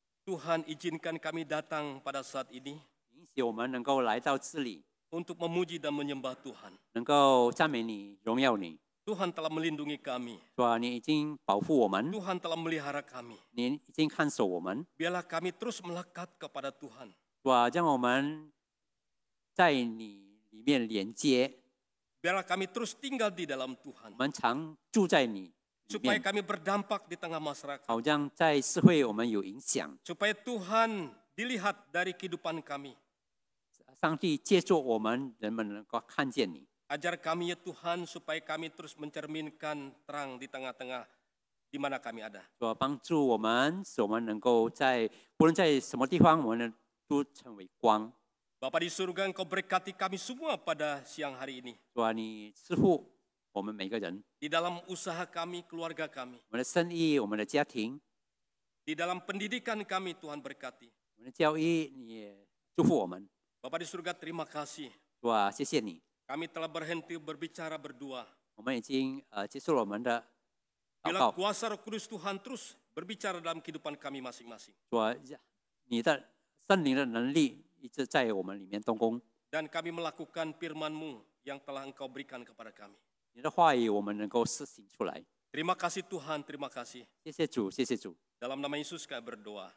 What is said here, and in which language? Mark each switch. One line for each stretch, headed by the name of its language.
Indonesian: Tuhan izinkan kami datang pada saat ini
Chinese: 允许我们能够来到这里，
Indonesian: untuk memuji dan menyembah Tuhan.
Chinese: 能够赞美你、荣耀你。
Indonesian: Tuhan telah melindungi kami.
Chinese: 主啊，你已经保护我们，
Indonesian: Tuhan telah melihara kami.
Chinese: 你已经看守我们。
Indonesian: Biarlah kami terus melekat kepada Tuhan.
Chinese: 主啊，让我们在你里面连接，
Indonesian: Biarlah kami terus tinggal di dalam
Chinese: 我
Indonesian: Tuhan.
Chinese: 们常住在你里
Indonesian: Supaya
Chinese: 面，
Indonesian: kami berdampak di tengah masyarakat.
Chinese: 好让在社会我们有影响。
Indonesian: Supaya Tuhan dilihat dari kehidupan kami.
Chinese: 上帝借助我们，人们能够看见你。
Indonesian: Ajar kami ya Tuhan supaya kami terus mencerminkan terang di tengah-tengah di mana kami ada.
Chinese: 主啊，帮助我们，使我们能够在不论在什么地方，我们都成为光。
Indonesian: Bapa di surga, Engkau berkati kami semua pada siang hari ini.
Chinese: 主啊，你赐福我们每个人，
Indonesian: Di dalam usaha kami, keluarga kami.
Chinese: 我们的生意，我们的家庭，
Indonesian: Di dalam pendidikan kami, Tuhan berkati.
Chinese: 我们的教育，你也祝福我们。
Indonesian: Bapa di surga, terima kasih.
Chinese: 主啊，谢谢你，
Indonesian: Kami telah berhenti berbicara berdua.
Chinese: 我们已经结束了我们的祷
Indonesian: Bila
Chinese: 告。
Indonesian: kuasa Roh Kudus Tuhan terus berbicara dalam kehidupan kami masing-masing.
Chinese: 主啊，你的圣灵的能力一直在我们里面动工，
Indonesian: Dan kami melakukan firman-Mu yang telah Engkau berikan kepada kami.
Chinese: 你的话语我们能够施行出来。
Indonesian: Terima kasih Tuhan, terima kasih.
Chinese: 谢谢主，谢谢主，
Indonesian: Dalam nama Yesus kami berdoa.